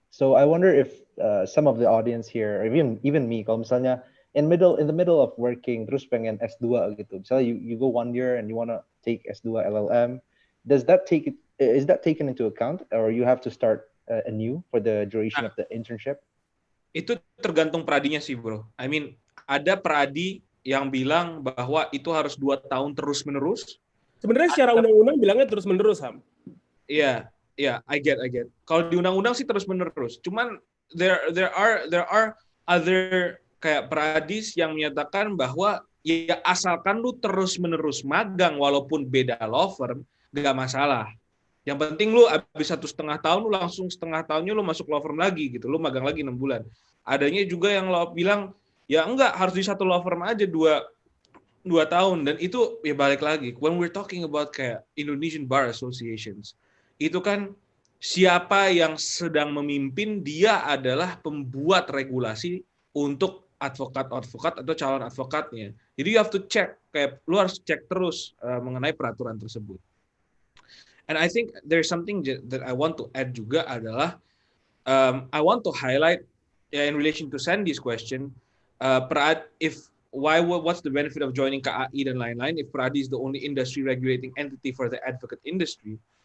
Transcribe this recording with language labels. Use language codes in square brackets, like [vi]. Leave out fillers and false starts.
[en] So I wonder if some of the audience here, or even me, [id] kalau misalnya [en] in the middle of working, [id] terus pengen S2 gitu, [en] misalnya you go 1 year and you wanna take S2 LLM, is that taken into account, or you have to start anew for the duration of the internship? [id] Itu tergantung peradinya sih, bro. [en] I mean, [id] ada peradi yang bilang bahwa itu harus 2 tahun terus-menerus. Sebenarnya secara undang-undang bilangnya terus-menerus, Ham. Iya, [en] I get. [id] Kalau di undang-undang sih terus-menerus. Cuman [en] there are other [id] kayak peradis yang menyatakan bahwa ya asalkan lu terus-menerus magang walaupun beda law firm, nggak masalah. Yang penting lu habis 1,5 tahun, lu langsung setengah tahunnya lu masuk law firm lagi gitu, lu magang lagi 6 bulan. Adanya juga yang law bilang, ya enggak, harus di satu law firm aja 2 tahun. Dan itu ya balik lagi, [en] when we're talking about [id] kayak Indonesian Bar Associations, itu kan siapa yang sedang memimpin, dia adalah pembuat regulasi untuk advokat-advokat atau calon advokatnya. Jadi [en] you have to check, [id] kayak lu harus cek terus mengenai peraturan tersebut. [en] And I think there's something that I want to add [id] juga adalah [en] I want to highlight in relation to Sandy's question, what's the benefit of joining KAI [id] dan lain-lain [en] if Pradi is the only industry regulating entity for the advocate industry?